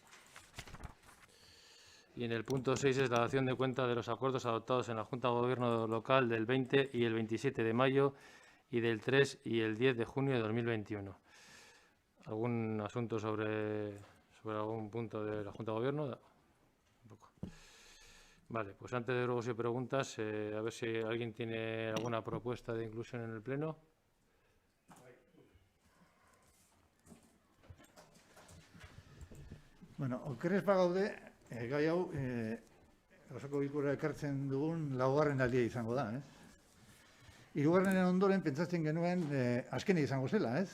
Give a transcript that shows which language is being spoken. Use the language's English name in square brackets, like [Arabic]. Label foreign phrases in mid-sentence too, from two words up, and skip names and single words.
[Spanish] Y en el punto 6 es la dación de cuenta de los acuerdos adoptados en la Junta de Gobierno local del 20 y el 27 de mayo y del 3 y el 10 de junio de 2021. ¿Algún asunto sobre algún punto de la Junta de Gobierno? Tampoco. Vale, pues antes de luego si preguntas, a ver si alguien tiene alguna propuesta de inclusión en el Pleno. [Basque] Bueno, okerrez bagaude, gai hau, osoko bilkura ekartzen dugun laugarren aldia izango da, ez? Hirugarrenen ondoren pentsatzen genuen azkena izango zela, ez?